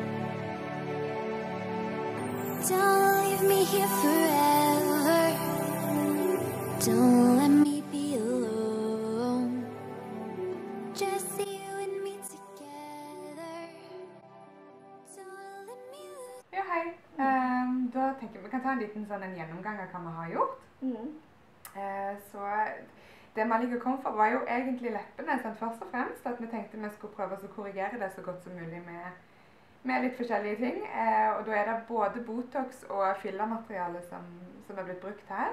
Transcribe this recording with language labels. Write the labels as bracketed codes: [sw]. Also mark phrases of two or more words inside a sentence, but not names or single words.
[en] Don't leave me here forever. Don't let me be alone. Just you and me together. Don't let me lose. [no] Ja, hei. Da tenker vi kan ta en liten gjennomgang av hva vi har gjort. Så det Malika kom for var jo egentlig leppene, først og fremst at vi tenkte vi skulle prøve å korrigere det så godt som mulig med litt forskjellige ting. Og da det både Botox og fillermateriale som blitt brukt her.